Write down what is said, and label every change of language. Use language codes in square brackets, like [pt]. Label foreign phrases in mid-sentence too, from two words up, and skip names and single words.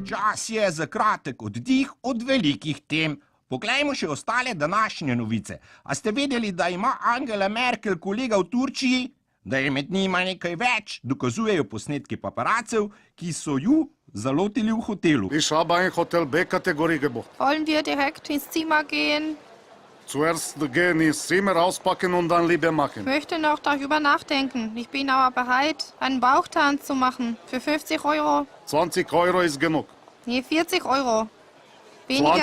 [sl] Čas je za kratek oddih od velikih tem. Poglejmo še ostale današnje novice. A ste vedeli, da ima Angela Merkel kolega v Turčiji? Da je med njima nekaj več, dokazujejo posnetki paparacev, ki so ju zalotili v hotelu. [de] Ich habe ein Hotel B-Kategorie gebucht. Wollen wir direkt ins Zimmer gehen? Zuerst gehen ins Zimmer auspacken und dann Liebe machen. Ich möchte noch darüber nachdenken. Ich bin aber bereit, einen Bauchtanz zu machen. Für 50 Euro. 20 Euro ist genug. Nee, 40 Euro. Weniger